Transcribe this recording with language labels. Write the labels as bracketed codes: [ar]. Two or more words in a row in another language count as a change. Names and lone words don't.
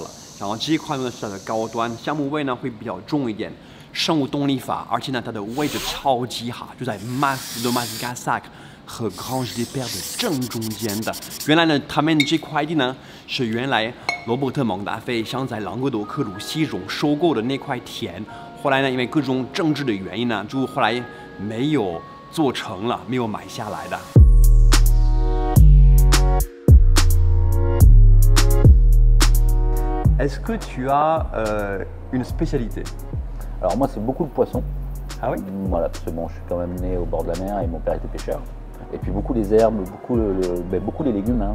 [zh] 然后这一款呢是它的高端，橡木味呢会比较重一点，生物动力法，而且呢它的位置超级好，就在马斯的马斯加萨克和 Grange des Pères 的正中间的。原来呢，他们这块地呢是原来罗伯特蒙达菲想在朗格多克鲁西荣收购的那块田，后来呢因为各种政治的原因呢，就后来没有做成了，没有买下来的。 [fr] Est-ce que tu as une spécialité? Alors moi c'est beaucoup le poisson. Ah oui? Voilà, parce que bon, je suis quand même né au bord de la mer et mon père était pêcheur. Et puis beaucoup les herbes, beaucoup les légumes, hein.